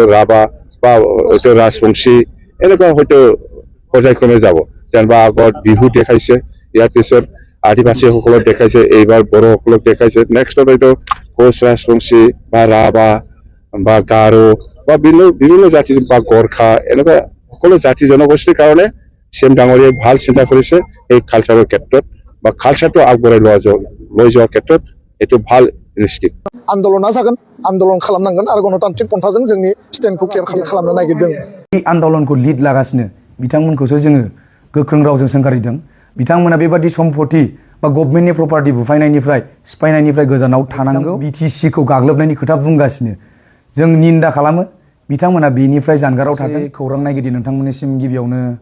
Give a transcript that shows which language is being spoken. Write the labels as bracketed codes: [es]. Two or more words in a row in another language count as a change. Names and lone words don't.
[as] ৰাভা বা হয়তো ৰাজবংশী এনেকুৱা হয়তো পৰ্যায়ক্ৰমে যাব যেনবা আগত বিহু দেখাইছে ইয়াৰ পিছত আদিবাসী সকলক দেখাইছে এইবাৰ বড় সকলক দেখাইছে নেক্সট হয়তো কোচ ৰাজবংশী বা ৰাভা বা গাৰো বা বিভিন্ন জাতি বা গোৰ্খা এনেকুৱা সকলো জাতি জনগোষ্ঠীৰ কাৰণে চিএম ডাঙৰীয়াই ভাল চিন্তা কৰিছে এই কালচাৰৰ ক্ষেত্ৰত বা কালচাৰটো আগবঢ়াই লৈ যোৱাৰ ক্ষেত্ৰত এটো ভাল ইনিচিয়েটিভ [brx] आन्दोलना जागोन आन्दोलन खालामनांगोन आरो गणतान्त्रिक पन्थाजों जोंनि स्टेन्डखौ क्लियार खालामनो नागिरदों बे आन्दोलनखौ लिड लागासिनो बिथांमोनखौसो जोङो गोख्रों रावजों सोंखारिदों बिथांमोना बेबादि सम्पति बा गभर्नमेन्टनि प्रपार्टी बुफायनायनिफ्राय सिफायनायनिफ्राय गोजानाव थानांगौ BTCखौ गाग्लोबनायनि खोथा बुंगासिनो जों निन्दा खालामो बिथांमोना बेनिफ्राय जानगाराव थागोन खौरां नायगिरि नोंथांमोननिसिम गिबियावनो